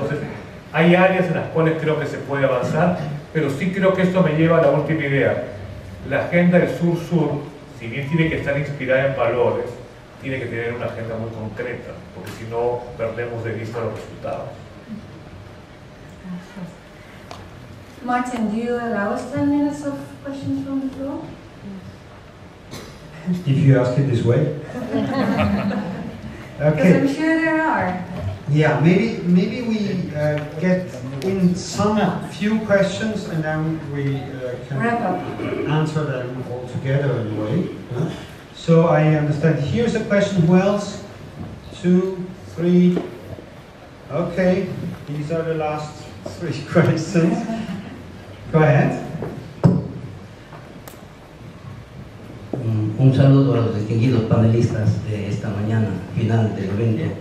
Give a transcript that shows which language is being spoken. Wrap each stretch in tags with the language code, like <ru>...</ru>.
<es>Entonces, hay áreas en las cuales creo que se puede avanzar, pero sí creo que esto me lleva a la última idea. La agenda del sur-sur, si bien tiene que estar inspirada en valores, tiene que tener una agenda muy concreta, porque si no, perdemos de vista los resultados.</es> <en>Martin, do you allow us 10 minutes of questions from the floor? If you ask it this way. Because I'm sure there are. Yeah, maybe we get in some few questions and then we can Wrap up. answer them all together in a way. So I understand. Here's a question. Who else? 2, 3. Okay, these are the last 3 questions. Go ahead.</en> <es>Un saludo a los distinguidos panelistas de esta mañana final del evento.</es>